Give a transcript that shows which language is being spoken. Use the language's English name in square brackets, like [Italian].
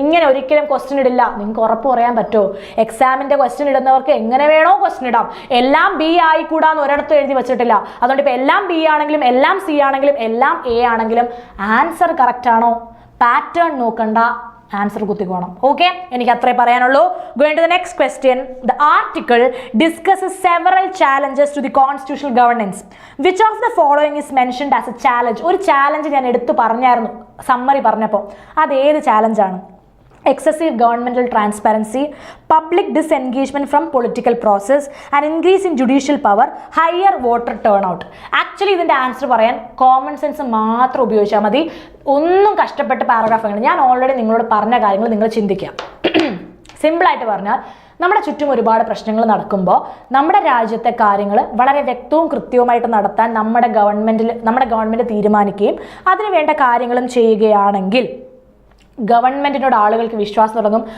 [Malayalam] ഇങ്ങനെ ഒരിക്കലും ക്വസ്റ്റ്യൻ ഇടില്ല. നിങ്ങൾക്ക് ഉറപ്പ് പറയാൻ പറ്റുമോ? എക്സാമിന്റെ ക്വസ്റ്റ്യൻ ഇടുന്നവർക്ക് എങ്ങനെ വേണോ ക്വസ്റ്റ്യൻ ഇടാം. എല്ലാം ബി ആയിക്കൂടാന്ന് ഒരിടത്തും എഴുതി വെച്ചിട്ടില്ല. അതുകൊണ്ട് ഇപ്പൊ എല്ലാം ബി ആണെങ്കിലും എല്ലാം സി ആണെങ്കിലും എല്ലാം എ ആണെങ്കിലും ആൻസർ കറക്റ്റ് ആണോ? പാറ്റേൺ നോക്കണ്ട, ആൻസർ കുത്തിക്കോണം. ഓക്കെ, എനിക്ക് അത്രേ പറയാനുള്ളൂ. [English] Going to the next question. The article discusses several challenges to the constitutional governance. Which of the following is mentioned as a challenge? [Malayalam] ഒരു ചാലഞ്ച് ഞാൻ എടുത്തു പറഞ്ഞായിരുന്നു സമ്മറി പറഞ്ഞപ്പോൾ. അത് ഏത് ചാലഞ്ചാണ്? [English] excessive governmental transparency, public disengagement from political process, an increase in judicial power, higher voter turnout. [Malayalam] Actually ഇതിൻ്റെ answer പറയാൻ common sense മാത്രം ഉപയോഗിച്ചാൽ മതി. ഒന്നും കഷ്ടപ്പെട്ട് പാരഗ്രാഫ് ഞാൻ ഓൾറെഡി നിങ്ങളോട് പറഞ്ഞ കാര്യങ്ങൾ നിങ്ങൾ ചിന്തിക്കുക. സിമ്പിളായിട്ട് പറഞ്ഞാൽ നമ്മുടെ ചുറ്റും ഒരുപാട് പ്രശ്നങ്ങൾ നടക്കുമ്പോൾ നമ്മുടെ രാജ്യത്തെ കാര്യങ്ങൾ വളരെ വ്യക്തവും കൃത്യവുമായിട്ട് നടത്താൻ നമ്മുടെ ഗവൺമെൻറ് തീരുമാനിക്കുകയും അതിന് വേണ്ട കാര്യങ്ങളും ചെയ്യുകയാണെങ്കിൽ ഗവൺമെന്റിനോട് ആളുകൾക്ക് വിശ്വാസം തുടങ്ങും.